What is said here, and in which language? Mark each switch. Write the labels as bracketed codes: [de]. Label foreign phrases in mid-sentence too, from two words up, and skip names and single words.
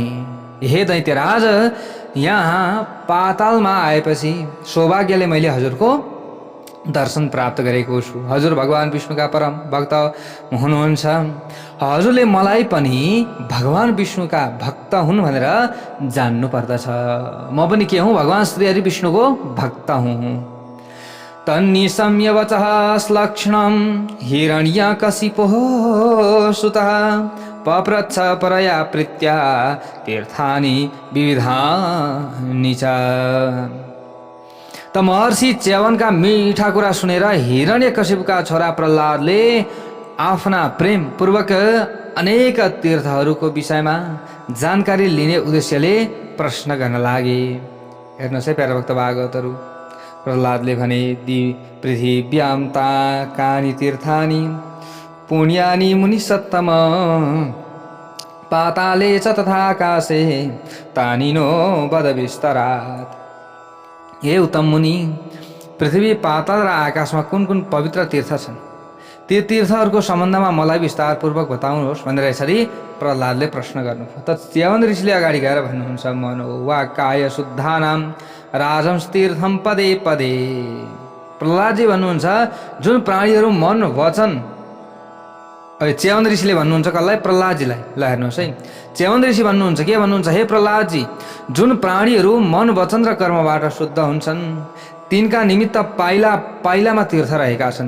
[ne] हे दैत्यराज, यहाँ पातालमा आएपछि सौभाग्यले मैले हजुरको दर्शन प्राप्त गरेको छु। हजुर भगवान विष्णुका परम भक्त हुनुहुन्छ। हजुरले मलाई पनि भगवान विष्णुका भक्त हुन् भनेर जान्नु पर्दछ। म पनि के हुँ? भगवान श्रीहरि विष्णुको भक्त हुँ। [sa] तन्निशम्य वचः श्लक्ष्णं हिरण्यकशिपुः सुतः पप्रच्छ परया प्रीत्या तीर्थानि विविधानि च। [ne] त महर्षि च्यवनका मिठा कुरा सुनेर हिरण्यकशिपुका छोरा प्रहलादले आफ्ना प्रेम पूर्वक अनेक तीर्थहरूको विषयमा जानकारी लिने उद्देश्यले प्रश्न गर्न लागे। हेर्नुहोस् है प्यारा भक्त भागवतहरू, प्रहलादले भने ती [sa] पृथिव्यां तानि तीर्थानि पुण्यानि मुनिसत्तम पाताले च तथा आकाशे तानि नो वद विस्तरात्। [ne] हे उत्तम मुनि, पृथ्वी पाताल र आकाशमा कुन कुन पवित्र तीर्थ छन् ती तीर्थहरूको सम्बन्धमा मलाई विस्तारपूर्वक बताउनुहोस् भनेर यसरी प्रहलादले प्रश्न गर्नुभयो। त च्यवन ऋषिले अगाडि गएर भन्नुहुन्छ, [sa] मनो वा काय शुद्धानां राजंस्तीर्थम पदे पदे। [ne] प्रहलादजी भन्नुहुन्छ, जुन प्राणीहरू मन वचन, च्यवन ऋषिले भन्नुहुन्छ कसलाई? प्रहलादजीलाई। ल हेर्नुहोस् है, च्यवन ऋषि भन्नुहुन्छ, के भन्नुहुन्छ? हे प्रहलादजी, जुन प्राणीहरू मन वचन र कर्मबाट शुद्ध हुन्छन् तिनका निमित्त पाइला पाइलामा तीर्थ रहेका छन्।